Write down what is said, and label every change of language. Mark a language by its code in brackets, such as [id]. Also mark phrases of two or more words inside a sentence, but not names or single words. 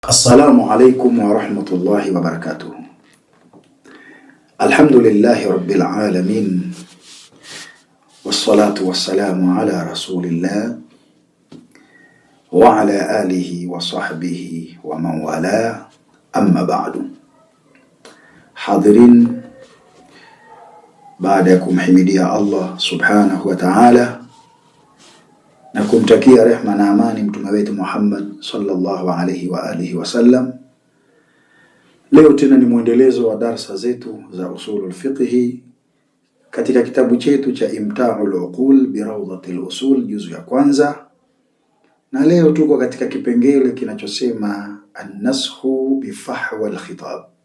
[ar] السلام عليكم ورحمة الله وبركاته. الحمد لله رب العالمين. والصلاة والسلام على رسول الله وعلى آله وصحبه ومن والاه، أما بعد. [sw] Hadirin, baada ya kumhimidia Allah [ar] سبحانه وتعالى [sw] na kumtakia rehma na amani mtume wetu Muhammad [ar] صلى الله عليه وآله وسلم, [sw] leo tena ni mwendelezo wa darsa zetu za [ar] أصول الفقه [sw] katika kitabu chetu cha Imta'ul Uqul bi Rawdatil Usul, juzu ya kwanza, na leo tuko katika kipengele kinachosema [ar] النسخ بفحوى الخطاب.